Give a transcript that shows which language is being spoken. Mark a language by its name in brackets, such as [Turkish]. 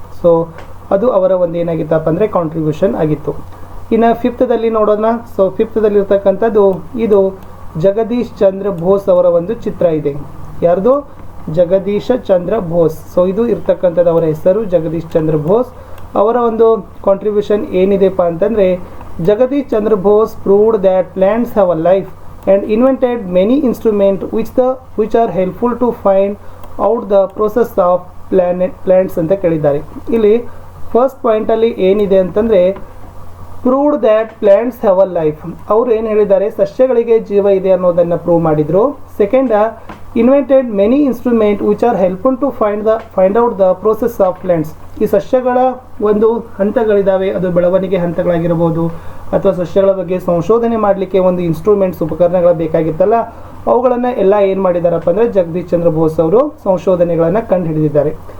[Kannada] So ಅದು ಅವರ ಒಂದು ಏನಾಗಿತ್ತಪ್ಪ ಅಂದರೆ ಕಾಂಟ್ರಿಬ್ಯೂಷನ್ ಆಗಿತ್ತು. ಇನ್ನು ಫಿಫ್ತ್ದಲ್ಲಿ ನೋಡೋಣ. ಸೊ ಫಿಫ್ತ್ದಲ್ಲಿರ್ತಕ್ಕಂಥದ್ದು ಇದು ಜಗದೀಶ್ ಚಂದ್ರ ಬೋಸ್ ಅವರ ಒಂದು ಚಿತ್ರ ಇದೆ. ಯಾರ್ದು? ಜಗದೀಶ ಚಂದ್ರ ಬೋಸ್. ಸೊ ಇದು ಇರ್ತಕ್ಕಂಥದ್ದು ಅವರ ಹೆಸರು ಜಗದೀಶ್ ಚಂದ್ರ ಬೋಸ್. ಅವರ ಒಂದು ಕಾಂಟ್ರಿಬ್ಯೂಷನ್ ಏನಿದೆಪ್ಪ ಅಂತಂದರೆ, Jagadish Chandra Bose [English] proved that plants have a life and invented many instruments which are helpful to find out the process of plants [Kannada] ಅಂತ ಕೇಳಿದ್ದಾರೆ. ಇಲ್ಲಿ ಫಸ್ಟ್ ಪಾಯಿಂಟಲ್ಲಿ ಏನಿದೆ ಅಂತಂದರೆ, [English] Proved that plants have a life. [Kannada] ಅವರು ಏನು ಹೇಳಿದ್ದಾರೆ, ಸಸ್ಯಗಳಿಗೆ ಜೀವ ಇದೆ ಅನ್ನೋದನ್ನು ಪ್ರೂವ್ ಮಾಡಿದರು. [English] Second, invented many instrument which are helpful to find out the process of plants. [Kannada] ಈ ಸಸ್ಯಗಳ ಒಂದು ಹಂತಗಳಿದ್ದಾವೆ, ಅದು ಬೆಳವಣಿಗೆ ಹಂತಗಳಾಗಿರ್ಬೋದು ಅಥವಾ ಸಸ್ಯಗಳ ಬಗ್ಗೆ ಸಂಶೋಧನೆ ಮಾಡಲಿಕ್ಕೆ ಒಂದು ಇನ್ಸ್ಟ್ರೂಮೆಂಟ್ಸ್ ಉಪಕರಣಗಳು ಬೇಕಾಗಿತ್ತಲ್ಲ, ಅವುಗಳನ್ನು ಎಲ್ಲ ಏನು ಮಾಡಿದಾರಪ್ಪ ಅಂದರೆ ಜಗದೀಶ್ ಚಂದ್ರ ಬೋಸ್ ಅವರು ಸಂಶೋಧನೆಗಳನ್ನು ಕಂಡು ಹಿಡಿದಿದ್ದಾರೆ.